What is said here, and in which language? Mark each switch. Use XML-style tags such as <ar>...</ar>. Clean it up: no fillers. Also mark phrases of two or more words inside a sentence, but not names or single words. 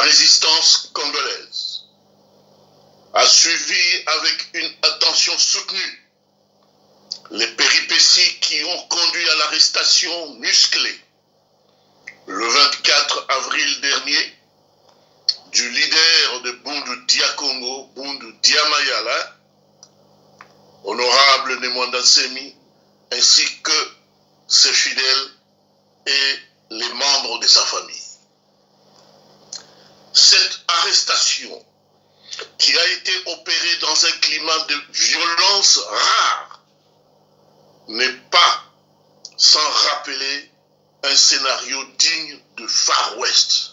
<fr>résistance congolaise, a suivi avec une attention soutenue les péripéties qui ont conduit à l'arrestation musclée le 24 avril dernier du leader de Bundu Dia Congo, Bundu Dia Mayala, honorable Nemwanda Nsemi, ainsi que ses fidèles et les membres de sa famille. Cette arrestation, qui a été opérée dans un climat de violence rare, n'est pas sans rappeler un scénario digne de Far West.</fr>